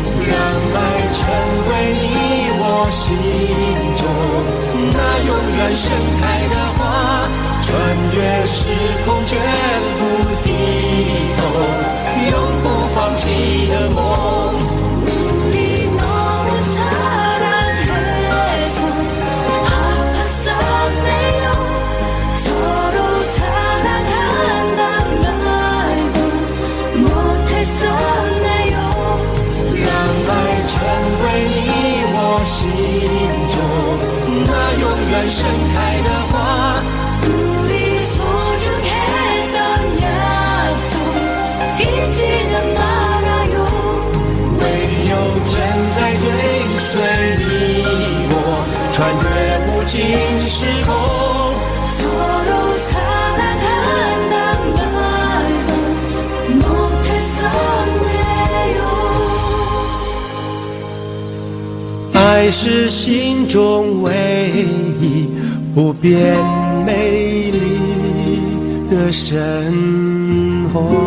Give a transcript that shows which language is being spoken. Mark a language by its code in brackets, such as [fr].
[zh] 让爱成为你我心中那永远盛开的花，穿越时空绝不低头，永不放弃的梦。 [ko] 우리 너무 사랑해서 아팠었네요. 서로 사랑한단 말도 못했었네요. [zh] 让爱成为你我心中那永远盛开的花， [ko] 우리 소중했던 약속 잊지는 말아요. [zh] 唯有真爱追随你我，穿越无尽时空。 [ko] 서로 사랑한단 말도 못했었네요. [zh] 爱是心中唯一不变美丽的神话。